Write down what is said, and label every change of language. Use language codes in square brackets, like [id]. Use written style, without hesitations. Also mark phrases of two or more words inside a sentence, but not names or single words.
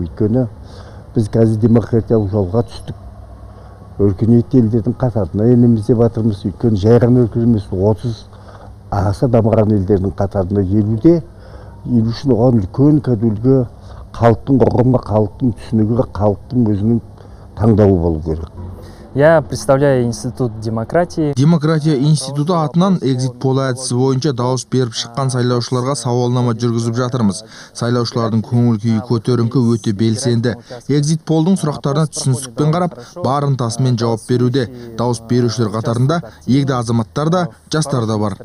[kk] Өйткені біз қазір демократиялық жолға түстік. Өркениетті елдердің қатарына енеміз деп жатырмыз. Өйткені жай ғана өркен емес, 30 аса дамыған елдердің қатарына енуде. Ену үшін оған үлкен кәдүлгі халықтың ұғымы, халықтың түсінігі, халықтың өзінің таңдауы болу керек. [ru] Я представляю институт демократии. [kk] Демократия институты атынан экзит-пол әдісі бойынша дауыс беріп шыққан сайлаушыларға сауалнама жүргізіп жатырмыз. Сайлаушылардың көңіл күйі көтеріңкі, өте белсенді. Экзит-полдың сұрақтарына түсіністікпен қарап, бар ынтасымен жауап беруде. Дауыс берушілер қатарында егде азаматтар да, жастар да бар.